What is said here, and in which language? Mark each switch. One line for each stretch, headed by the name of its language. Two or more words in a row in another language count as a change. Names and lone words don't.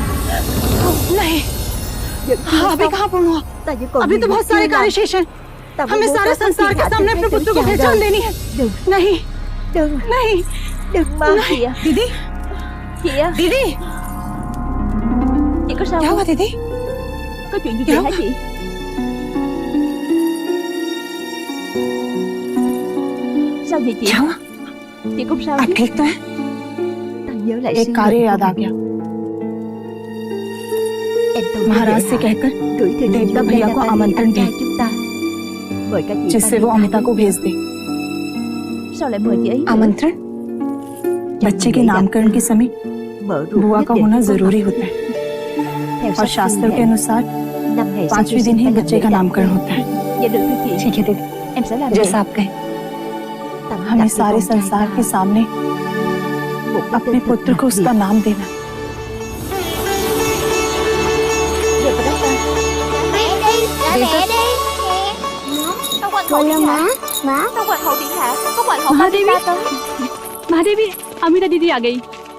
Hindi: नहीं, अभी कहाँ पूर्ण हुआ? अभी तो बहुत सारे कार्य शेष हैं। हमें सारे संसार के सामने अपने पुत्र को पहचान देनी है। नहीं, नहीं, नहीं। दीदी, दीदी, क्या हुआ दीदी? क्या हुआ?
Vietnamese: Sao vậy chị?
Hindi: क्या हुआ?
Vietnamese: Chị không sao
Hindi: आप
Vietnamese: chứ?
Hindi: ठीक तो हैं?
Vietnamese: Nhớ lại
Hindi: एक कार्य याद आ गया। महाराज से कहकर देवता भैया को आमंत्रण दे, जिससे वो अमिता को भेज दे।
Vietnamese: Sao lại mời chị ấy?
Hindi: आमंत्रण बच्चे के नामकरण के समय बुआ का होना जरूरी होता है और शास्त्र के अनुसार 5वें दिन ही बच्चे का नामकरण होता है।
Vietnamese: Dạ được thưa chị.
Hindi: ठीक है दीदी,
Vietnamese: Em sẽ làm
Hindi: जैसा आप कहें। हमें सारे संसार के सामने अपने पुत्र को उसका नाम देना। महादेवी, महादेवी, अमिता दीदी आ गई।